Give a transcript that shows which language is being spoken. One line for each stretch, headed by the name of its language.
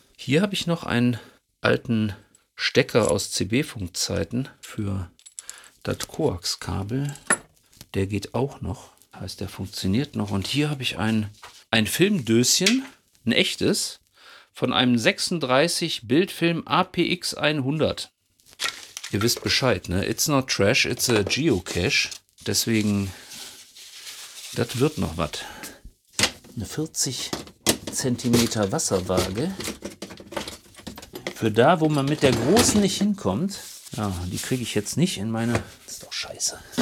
German: Hier habe ich noch einen alten Stecker aus CB-Funkzeiten für das Koax-Kabel. Der geht auch noch. Heißt, der funktioniert noch. Und hier habe ich ein Filmdöschen, ein echtes, von einem 36 Bildfilm APX 100. Ihr wisst Bescheid, ne?
English: It's not trash, it's a geocache.
German: Deswegen, das wird noch was. Eine 40 cm Wasserwaage. Für da, wo man mit der großen nicht hinkommt. Ja, die kriege ich jetzt nicht in meine. Das ist doch scheiße.